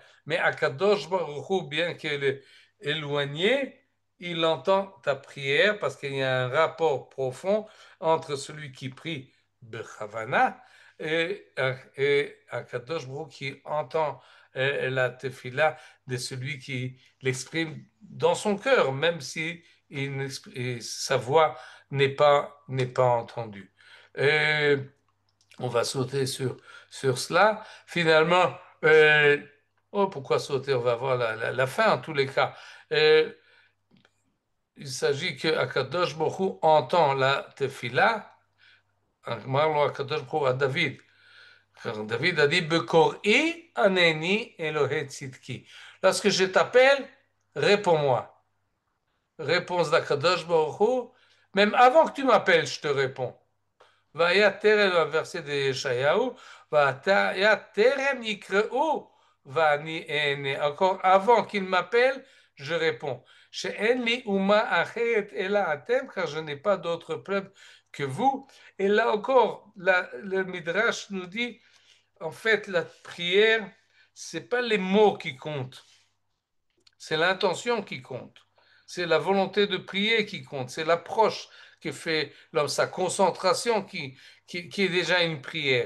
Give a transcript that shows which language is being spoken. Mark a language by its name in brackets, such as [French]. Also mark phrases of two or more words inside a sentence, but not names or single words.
[French] Mais [Hebrew] הקדוש ברוך הוא, [French] bien qu'il est éloigné, il entend ta prière parce qu'il y a un rapport profond entre celui qui prie Bechavana et [Hebrew] הקדוש ברוך [French] qui entend la tefila de celui qui l'exprime dans son cœur, même si sa voix n'est pas entendue. Euh, on va sauter sur cela. Finalement, oh, pourquoi sauter? On va voir la fin en tous les cas. Euh, il s'agit que [Hebrew] הקדוש ברוך הוא [French] entend la tefila. [Hebrew] אמר הקדוש ברוך הוא דוד, [French] David a dit [Hebrew] בקראי ענני אלוהי צדקי. [French] Lorsque je t'appelle, réponds-moi. Réponse d' [Hebrew] הקדוש ברוך הוא, [French] même avant que tu m'appelles, je te réponds. [Hebrew] והיה טרם, [French] le verset de Yeshayahu, [Hebrew] והיה טרם יקראו ואני אענה. [French] Encore avant qu'il m'appelle, je réponds. [Hebrew] שאין לי אומה אחרת אלא אתם, [French] car je n'ai pas d'autre peuple que vous. Et là encore, le Midrash nous dit, en fait, la prière, c'est pas les mots qui comptent, c'est l'intention qui compte. C'est la volonté de prier qui compte. C'est l'approche qui fait l'homme, sa concentration qui est déjà une prière.